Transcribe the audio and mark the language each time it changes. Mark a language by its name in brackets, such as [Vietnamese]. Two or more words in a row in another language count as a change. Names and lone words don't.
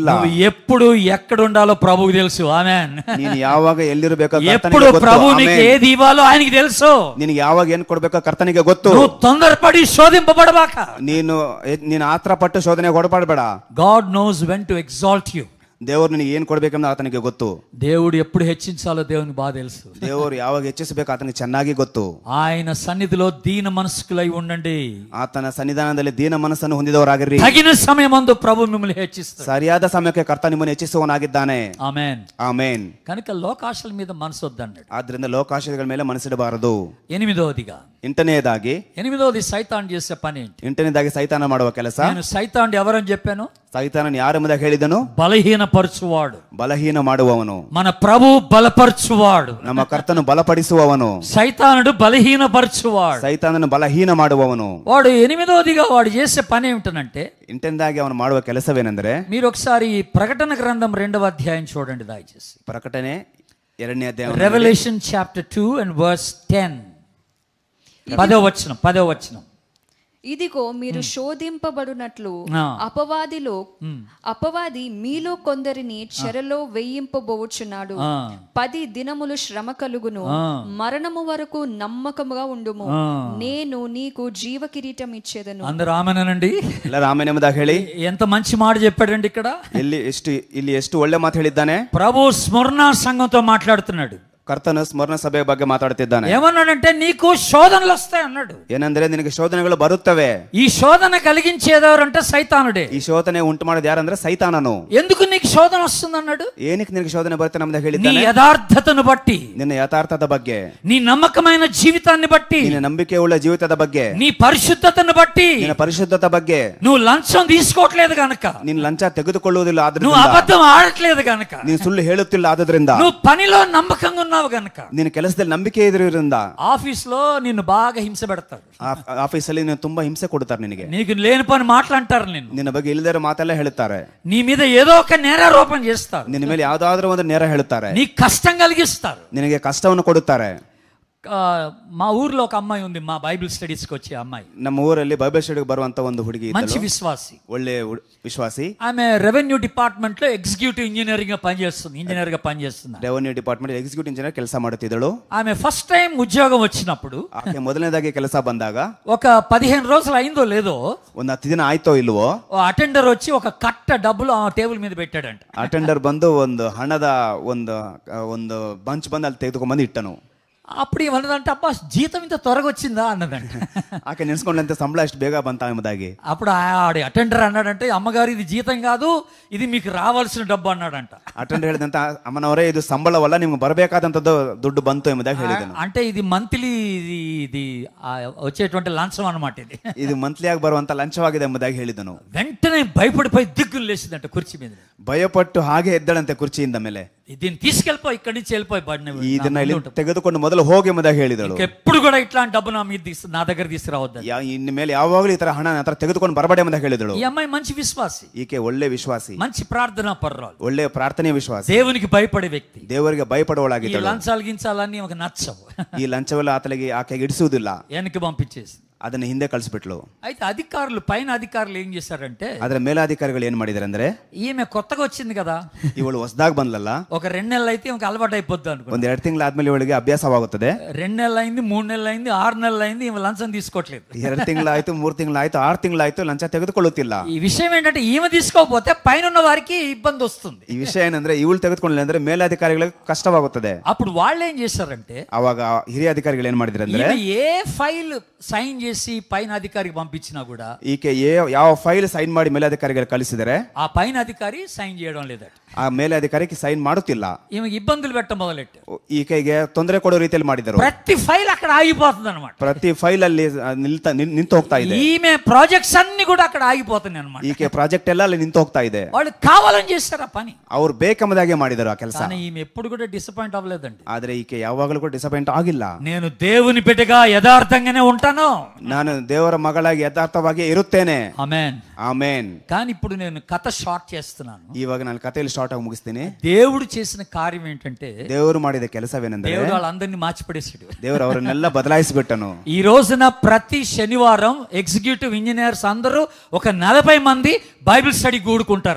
[Telugu] నువ్వు ఎప్పుడు ఎక్కడ ఉండాలో ప్రభువుకి తెలుసు. ఆమేన్. [Kannada] ನೀನು ಯಾವಾಗ ಎಲ್ಲಿರಬೇಕೋ [Telugu] ఎప్పుడు ప్రభువు నీకు ఏది ఇవ్వాలో ఆయనకి తెలుసు. [Kannada] ನಿನಗೆ ಯಾವಾಗ ಏನ್ ಕೊಡ್ಬೇಕೋ ಕರ್ತನಿಗೆ ಗೊತ್ತು. [Telugu] నువ్వు తొందరపడి శోధింపబడబాక. [Kannada] ನೀನು ಆತರ ಪಟ್ಟು ಶೋಧನೆಗೆ ಒಳಪಡಬೇಡ. [English] God knows when to exalt you. [Kannada] ದೇವರು ನಿನಗೆ ಏನ್ ಕೊಡ್ಬೇಕೆಂದು ಆತನಿಗೆ ಗೊತ್ತು. [Telugu] దేవుడు ఎప్పుడు హెచ్చించాలో దేవునికి బాగా తెలుసు. [Kannada] ದೇವರು ಯಾವಾಗ ಹೆಚ್ಚಿಸಬೇಕು ಆತನಿಗೆ ಚೆನ್ನಾಗಿ ಗೊತ್ತು. [Telugu] ఆయన సన్నిధిలో దీన మనస్కులై ఉండండి. [Kannada] ಆತನ ಸನ್ನಿಧಾನದಲ್ಲಿ ದೀನ ಮನಸ್ಸನ್ನು ಹೊಂದಿದವರಾಗಿರ್ರಿ. [Telugu] తగిన సమయమందు ప్రభు మిమ్మల్ని హెచ్చిస్తాడు. [Kannada] ಸರಿಯಾದ ಸಮಯಕ್ಕೆ ಕರ್ತ ನಿಮ್ಮನ್ನು ಹೆಚ್ಚಿಸುವವನಾಗಿದ್ದಾನೆ. [Telugu] ఆమేన్. [Kannada] ಆಮೇನ್. [Telugu] కనుక లోకాశల మీద మనసు వద్దన్నాడు. [Kannada] ಆದ್ರಿಂದ ಲೋಕಾಶಯಗಳ ಮೇಲೆ ಮನಸ್ಸಿಡಬಾರದು. [Telugu] 8వదిగా [Kannada] 8ನೇದಾಗಿ [Telugu] 8వది సైతాన్ చేసే పని ఏంటి? [Kannada] 8ನೇದಾಗಿ ಸೈತಾನ ಮಾಡುವ ಕೆಲಸ. [Telugu] నేను సైతాన్ ఎవరని చెప్పాను? [Kannada] ಸೈತಾನನು ಯಾರೆಂಬುದಾಗಿ ಹೇಳಿದನು? [Telugu] బలహీనపరచువాడు, [Kannada] ಬಲಹೀನ ಮಾಡುವವನು. [Telugu] మన ప్రభు బలపరచువాడు. [Kannada] ನಮ್ಮ ಕರ್ತನು ಬಲಪಡಿಸುವವನು. [Telugu] సైతానుడు బలహీనపరచువాడు. [Kannada] ಸೈತಾನನು ಬಲಹೀನ ಮಾಡುವವನು. [Telugu] వాడు 8వదిగా వాడు చేసే పని ఏమిటనంటే, [Kannada] 8ನೇದಾಗಿ ಅವನು ಮಾಡುವ ಕೆಲಸವೇನೆಂದರೆ, [Telugu] మీరు ఒకసారి ప్రకటన గ్రంథం 2వ అధ్యాయం చూడండి దయచేసి. [Kannada] ಪ್ರಕಟಣೆ 2ನೇ ಅಧ್ಯಾಯ. [English] Revelation chapter 2 and verse 10. [Telugu] 10వ వచనం. ఇదిగో మీరు శోధింపబడినట్లు అపవాది మీలో కొందరిని చెరలో వేయింపబోచున్నాడు. 10 దినములు శ్రమ కలుగును, మరణము వరకు నమ్మకముగా ఉండుము, నేను నీకు జీవ కిరీటం ఇచ్చేదను. అందరూ ఆమెనండి. [Kannada] ಆಮೆನ್ ಎಂಬುದಾಗಿ ಹೇಳಿ. [Telugu] ఎంత మంచి మాట చెప్పాడండి ఇక్కడ. [Kannada] ಇಲ್ಲಿ ಎಷ್ಟು ಒಳ್ಳೆ ಮಾತು ಹೇಳಿದ್ದಾನೆ. [Telugu] ప్రభు స్మరణ సంఘంతో మాట్లాడుతున్నాడు. [Kannada] ಕರ್ತನ ಸ್ಮರಣ ಸಭೆಯ ಬಗ್ಗೆ ಮಾತಾಡ್ತಿದ್ದಾನೆ. [Telugu] ఏమన్నాడంటే నీకు శోధనలు వస్తాయి అన్నాడు. [Kannada] ಏನಂದ್ರೆ ನಿನಗೆ ಶೋಧನೆಗಳು ಬರುತ್ತವೆ. [Telugu] ఈ శోధన కలిగించేదెవరంటే సైతానుడే. [Kannada] ಈ ಶೋಧನೆ ಉಂಟು ಮಾಡೋದು ಯಾರಂದ್ರೆ ಸೈತಾನನು. [Telugu] ఎందుకు నీకు శోధన వస్తుంది అన్నాడు? [Kannada] ಏನಕ್ಕೆ ನಿನಗೆ ಶೋಧನೆ ಬರುತ್ತೆ ನಮ್ಮದಾಗ ಹೇಳಿದ್ದಾನೆ. [Telugu] నీ యథార్థతను బట్టి, [Kannada] ನಿನ್ನ ಯಥಾರ್ಥದ ಬಗ್ಗೆ, [Telugu] నీ నమ్మకమైన జీవితాన్ని బట్టి, [Kannada] ನಿನ್ನ ನಂಬಿಕೆಯುಳ್ಳ ಜೀವಿತದ ಬಗ್ಗೆ, [Telugu] నీ పరిశుద్ధతను బట్టి, [Kannada] ನಿನ್ನ ಪರಿಶುದ್ಧತೆ ಬಗ್ಗೆ, [Telugu] నువ్వు లంచం తీసుకోవట్లేదు గనక, [Kannada] ನೀನು ಲಂಚ ತೆಗೆದುಕೊಳ್ಳುವುದಿಲ್ಲ ಆದ್ರಿಂದ, [Telugu] నువ్వు అబద్ధం ఆడట్లేదు గనక, [Kannada] ನೀನು ಸುಳ್ಳು ಹೇಳುತ್ತಿಲ್ಲ ಆದ್ರಿಂದ, [Telugu] నువ్వు పనిలో నమ్మకంగా ఉన్నావు గనక, [Kannada] ನೀನು ಕೆಲಸದಲ್ಲಿ ನಂಬಿಕೆ ಇದ್ರಿಂದ, [Telugu] ఆఫీస్ లో నిన్ను బాగా హింస పెడతారు. [Kannada] ಆಫೀಸಲ್ಲಿ ನೀನು ತುಂಬಾ ಹಿಂಸೆ ಕೊಡ್ತಾರೆ ನಿನಗೆ. [Telugu] నీకు లేని పని మాట్లాంటారు, [Kannada] ನಿನ್ನ ಬಗ್ಗೆ ಇಲ್ಲದಿರೋ ಮಾತೆಲ್ಲ ಹೇಳ್ತಾರೆ. [Telugu] నీ మీద ఏదో ఒక నేరారోపణ చేస్తారు. [Kannada] ನಿನ್ನ ಮೇಲೆ ಯಾವ್ದಾದ್ರೂ ಒಂದು ನೇರ ಹೇಳ್ತಾರೆ. [Telugu] నీకు కష్టం కలిగిస్తారు, [Kannada] ನಿನಗೆ ಕಷ್ಟವನ್ನು ಕೊಡುತ್ತಾರೆ. [Telugu] మా ఊర్లో ఒక అమ్మాయి ఉంది, మా [English] Bible studies [Telugu] కి వచ్చే అమ్మాయి. [Kannada] ನಮ್ಮ ಊರಲ್ಲಿ [English] Bible study [Kannada] ಬರುವಂತ ಒಂದು ಹುಡುಗಿ, [Telugu] మంచి విశ్వాసి, [Kannada] ಒಳ್ಳೆ ವಿಶ್ವಾಸಿ. [Telugu] ఆమె [English] revenue department [Telugu] లో [English] executive engineering [Telugu] గా పనిచేస్తుంది, ఇంజనీర్ గా పనిచేస్తుంది. [English] revenue department executive engineer [Kannada] ಕೆಲಸ ಮಾಡುತ್ತಿದ್ದಳು. [Telugu] ఆమె [English] first time [Telugu] ఉద్యోగం వచ్చినప్పుడు, [Kannada] ಆಕೆ ಮೊದಲನೇದಾಗಿ ಕೆಲಸ ಬಂದಾಗ, [Telugu] ఒక 15 రోజులు అయిందో లేదో, [Kannada] ಒಂದು 10 ದಿನ ಆಯ್ತೋ ಇಲ್ವೋ, [Telugu] అటెండర్ వచ్చి ఒక కట్ట డబ్బులు ఆ టేబుల్ మీద పెట్టాడంట. [Kannada] ಅಟೆಂಡರ್ ಬಂದು ಒಂದು ಹಣದ ಒಂದು ಬಂಚ್ ಬಂದು ಅಲ್ಲಿ ತೆಗೆದುಕೊಂಡ್ಬಂದು ಇಟ್ಟನು. [Telugu] అప్పుడు ఏమన్నదంటే, అబ్బా జీతం ఇంత త్వరగా వచ్చిందా అన్నదంట. [Kannada] ఆಕೆ ನೆನೆಸ್ಕೊಂಡಂತೆ ಸಂಬಳ ಎಷ್ಟು ಬೇಗ ಬಂತ ಎಂಬುದಾಗಿ. [Telugu] అప్పుడు ఆడి అటెండర్ అన్నాడంటే, అమ్మగారు ఇది జీతం కాదు, ఇది మీకు రావాల్సిన డబ్బు అన్నాడంట. [Kannada] ಅಟೆಂಡರ್ ಹೇಳಿದಂತ, ಅಮ್ಮನವರೇ ಇದು ಸಂಬಳವಲ್ಲ, ನಿಮ್ಗೆ ಬರಬೇಕಾದಂತದ್ದು ದುಡ್ಡು ಬಂತು ಎಂಬುದಾಗಿ ಹೇಳಿದನು. [Telugu] అంటే ఇది మంత్లీ, ఇది వచ్చేటువంటి లంచం అన్నమాట. ఇది మంత్లీ [Kannada] ಆಗಿ ಬರುವಂತ ಲಂಚವಾಗಿದೆ ಎಂಬುದಾಗಿ ಹೇಳಿದನು. [Telugu] వెంటనే భయపడిపోయి దిగ్గులు లేచిందంట కుర్చీ మీద. [Kannada] ಭಯಪಟ್ಟು ಹಾಗೆ ಎದ್ದಳಂತೆ ಕುರ್ಚಿಯಿಂದ ಮೇಲೆ. [Telugu] దీన్ని తీసుకెళ్ళిపో, ఇక్కడి నుంచి వెళ్ళిపోయి [Kannada] ಇದನ್ನ ಇಲ್ಲಿ ತೆಗೆದುಕೊಂಡು ಮೊದಲು ಹೋಗಿ ಎಂಬುದಾಗಿ ಹೇಳಿದಳು. [Telugu] ఎప్పుడు కూడా ఇట్లాంటి డబ్బు నా దగ్గర తీసుకురావద్దు, [Kannada] ಇನ್ನು ಮೇಲೆ ಯಾವಾಗಲೂ ಈ ತರ ಹಣ ನನ್ನ ಹತ್ರ ತೆಗೆದುಕೊಂಡು ಬರಬೇಡ ಎಂಬುದಾಗಿ ಹೇಳಿದಳು. [Telugu] ఈ అమ్మాయి మంచి విశ్వాసి, [Kannada] ಈಕೆ ಒಳ್ಳೆ ವಿಶ್ವಾಸಿ, [Telugu] మంచి ప్రార్థనా పర్రాలు, [Kannada] ಒಳ್ಳೆ ಪ್ರಾರ್ಥನೆ ವಿಶ್ವಾಸಿ, [Telugu] దేవునికి భయపడే వ్యక్తి. [Kannada] ದೇವರಿಗೆ ಭಯಪಡುವಳಾಗಿದ್ದಳು. [Telugu] లంచాలు గించాలన్నీ ఒక నచ్చవు. [Kannada] ಈ ಲಂಚವೆಲ್ಲ ಆಕೆಗೆ ಇಡಿಸುವುದಿಲ್ಲ, [Telugu] వెనక్కి పంపించేసి [Kannada] ಅದನ್ನ ಹಿಂದೆ ಕಳಿಸ್ಬಿಟ್ಲು. [Telugu] అయితే అధికారులు, పైన అధికారులు ఏం చేశారంటే, [Kannada] ಆದ್ರೆ ಮೇಲಾಧಿಕಾರಿಗಳು ಏನ್ ಮಾಡಿದಾರೆ ಅಂದ್ರೆ, [Telugu] ఈమె కొత్తగా వచ్చింది కదా, [Kannada] ಇವಳು ಹೊಸದಾಗಿ ಬಂದ್ಲಲ್ಲ, [Telugu] ఒక 2 నెలలు అయితే ఈమెకి అలవాటు అయిపోద్ది అనుకో. [Kannada] ಒಂದ್ 2 ತಿಂಗಳಾದ್ಮೇಲೆ ಇವಳಿಗೆ ಅಭ್ಯಾಸವಾಗುತ್ತದೆ. [Telugu] 2 నెలలు అయింది, 3 నెలలు అయింది, 6 నెలలు అయింది, ఈమె లంచం తీసుకోవట్లేదు. [Kannada] 2 ತಿಂಗಳಾಯ್ತು, 3 ತಿಂಗಳಾಯ್ತು, 6 ತಿಂಗಳಾಯ್ತು, ಲಂಚ ತೆಗೆದುಕೊಳ್ಳುತ್ತಿಲ್ಲ. [Telugu] ఈ విషయం ఏంటంటే, ఈమె తీసుకోకపోతే పైన ఉన్న వారికి ఇబ్బంది వస్తుంది. [Kannada] ಈ ವಿಷಯ ಏನಂದ್ರೆ, ಇವಳು ತೆಗೆದುಕೊಳ್ಳಿಲ್ಲ ಅಂದ್ರೆ ಮೇಲಾಧಿಕಾರಿಗಳಿಗೆ ಕಷ್ಟವಾಗುತ್ತದೆ. [Telugu] అప్పుడు వాళ్ళు ఏం చేశారంటే, [Kannada] ಅವಾಗ ಹಿರಿಯ ಅಧಿಕಾರಿಗಳು ಏನ್ ಮಾಡಿದ್ರು ಅಂದ್ರೆ, [Telugu] ఏ [English] file sign [Telugu] చేసి పైన అధికారికి పంపించినా కూడా, [Kannada] ಈಕೆ ಯಾವ [English] file sign [Kannada] ಮಾಡಿ ಮೇಲಾಧಿಕಾರಿಗಳು ಕಳಿಸಿದರೆ, [Telugu] ఆ పైన అధికారి సైన్ చేయడం లేదట. [Kannada] ಆ ಮೇಲಾಧಿಕಾರಿಗೆ ಸೈನ್ ಮಾಡುತ್ತಿಲ್ಲ. [Telugu] ఈమెకి ఇబ్బందులు పెట్ట మొదలెట్టారు. [Kannada] ಈಕೆಗೆ ತೊಂದರೆ ಕೊಡೋ ರೀತಿಯಲ್ಲಿ ಮಾಡಿದರು. [Telugu] ప్రతి ఫైల్ అక్కడ ఆగిపోతుంది అనమాట. [Kannada] ಪ್ರತಿ ಫೈಲ್ ಅಲ್ಲಿ ನಿಂತು ಹೋಗ್ತಾ ಇದೆ. [Telugu] ఈమె ప్రాజెక్ట్స్ అన్ని కూడా అక్కడ ఆగిపోతున్నాయి అనమాట. [Kannada] ಈಕೆ ಪ್ರಾಜೆಕ್ಟ್ ಎಲ್ಲ ಅಲ್ಲಿ ನಿಂತು ಹೋಗ್ತಾ ಇದೆ. [Telugu] వాళ్ళు కావాలని చేస్తారు ఆ పని, [Kannada] ಅವ್ರು ಬೇಕೆಂಬುದಾಗೆ ಮಾಡಿದರು ಆ ಕೆಲಸ. [Telugu] కానీ ఈమె ఎప్పుడు కూడా డిసప్పాయింట్ అవ్వలేదండి. [Kannada] ಆದ್ರೆ ಈಕೆ ಯಾವಾಗಲೂ ಕೂಡ ಡಿಸಪಾಯಿಂಟ್ ಆಗಿಲ್ಲ. [Telugu] నేను దేవుని బిడ్డగా యథార్థంగానే ఉంటాను, [Kannada] ನಾನು ದೇವರ ಮಗಳಾಗಿ ಯಥಾರ್ಥವಾಗಿ ಇರುತ್ತೇನೆ. [Telugu] ఆమేన్, [Kannada] ಆಮೇನ್. [Telugu] కానీ ఇప్పుడు నేను కథ షార్ట్ చేస్తున్నాను. [Kannada] ಇವಾಗ ನಾನು ಕಥೆಯಲ್ಲಿ ಶಾರ್ಟ್ ಆಗಿ ಮುಗಿಸ್ತೀನಿ. [Telugu] దేవుడు చేసిన కార్యం ఏంటంటే, [Kannada] ದೇವರು ಮಾಡಿದ ಕೆಲಸವೇನೆಂದರೆ, [Telugu] దేవుడు వాళ్ళందరినీ మార్చిపడేసాడు. [Kannada] ದೇವರು ಅವರನ್ನೆಲ್ಲ ಬದಲಾಯಿಸಿಬಿಟ್ಟನು. [Telugu] ఈ రోజున ప్రతి శనివారం [English] executive engineers [Telugu] అందరూ ఒక 40 మంది [English] Bible study [Telugu] కూడుకుంటారు.